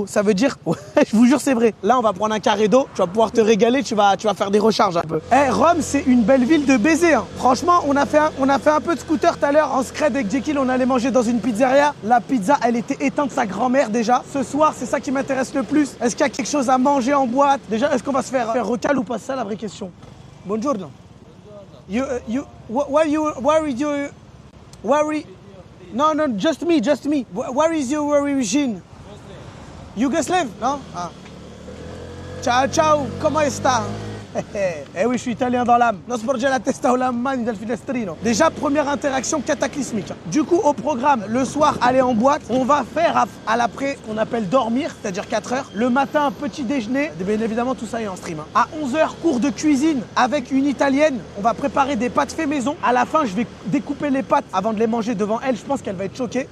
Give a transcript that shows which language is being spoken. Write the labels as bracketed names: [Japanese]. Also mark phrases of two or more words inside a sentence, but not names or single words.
[French] Ça veut dire, ouais, je vous jure c'est vrai. Là on va prendre un carré d'eau. Tu vas pouvoir te régaler, tu vas faire des recharges un peu. Rome, c'est une belle ville de baiser. Hein. Franchement, on a fait un peu de scooter tout à l'heure en scred avec Jekyll. On allait manger dans une pizzeria. La pizza, elle était éteinte de sa grand-mère déjà. Ce soir, c'est ça qui m'intéresse le plus. Est-ce qu'il y a quelque chose à manger en boîte? Déjà, est-ce qu'on va se faire recal ou pas? C'est ça la vraie question. [Italian] Buongiorno. No, [English] just me. Where is your origin? Yugoslav? [French] Non? Ah. [Italian] Ciao, [French] comment est-ce? Eh oui, je suis italien dans l'âme. [Italian] Non sporge la testa o la mani del finestrino. [French] Déjà, première interaction cataclysmique. Du coup, au programme, le soir, aller en boîte. On va faire à l'après, on appelle dormir, c'est-à-dire 4 heures. Le matin, petit déjeuner. Bien évidemment, tout ça est en stream. Hein. À 11 h, cours de cuisine avec une italienne. On va préparer des pâtes fait maison. À la fin, je vais découper les pâtes avant de les manger devant elle. Je pense qu'elle va être choquée.